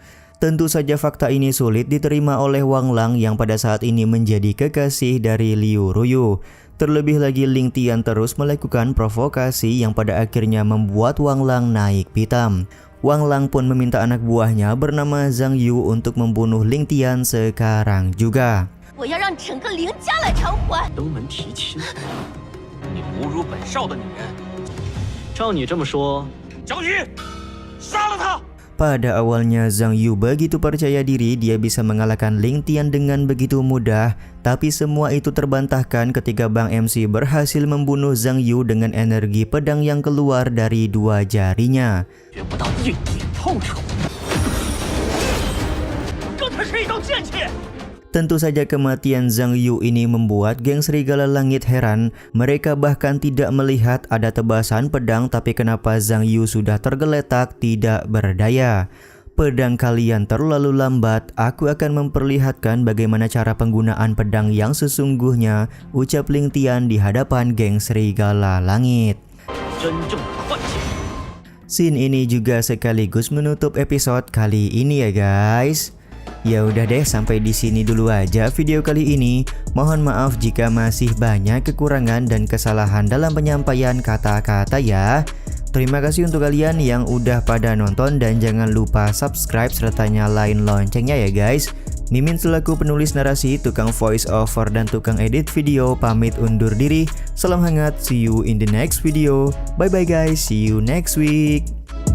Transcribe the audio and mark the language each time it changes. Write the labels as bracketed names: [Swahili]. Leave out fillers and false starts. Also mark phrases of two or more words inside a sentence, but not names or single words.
[Indonesian] Tentu saja fakta ini sulit diterima oleh Wang Lang yang pada saat ini menjadi kekasih dari Liu Ruyu. Terlebih lagi Ling Tian terus melakukan provokasi yang pada akhirnya membuat Wang Lang naik pitam. Wang Lang pun meminta anak buahnya bernama Zhang Yu untuk membunuh Ling Tian sekarang juga. [Chinese] 我要让整个林家来偿还。登门提亲，你侮辱本少的女人，照你这么说，小雨，杀了他！ [Indonesian] Pada awalnya Zhang Yu begitu percaya diri dia bisa mengalahkan Ling Tian dengan begitu mudah, tapi semua itu terbantahkan ketika Bang MC berhasil membunuh Zhang Yu dengan energi pedang yang keluar dari dua jarinya. [Chinese] 觉不到硬顶痛楚。刚才是一道剑气。 [Indonesian] Tentu saja kematian Zhang Yu ini membuat geng Serigala Langit heran. Mereka bahkan tidak melihat ada tebasan pedang, tapi kenapa Zhang Yu sudah tergeletak tidak berdaya. Pedang kalian terlalu lambat, aku akan memperlihatkan bagaimana cara penggunaan pedang yang sesungguhnya, ucap Ling Tian di hadapan geng Serigala Langit. [Chinese] 真正的快剑。 [Indonesian] Scene ini juga sekaligus menutup episode kali ini ya guys. Ya udah deh, sampai di sini dulu aja video kali ini. Mohon maaf jika masih banyak kekurangan dan kesalahan dalam penyampaian kata-kata ya. Terima kasih untuk kalian yang udah pada nonton dan jangan lupa subscribe serta nyalain loncengnya ya guys. Mimin selaku penulis narasi, tukang [English] voice over [Indonesian] dan tukang edit video pamit undur diri. Salam hangat, [English] see you in the next video. Bye bye guys, see you next week.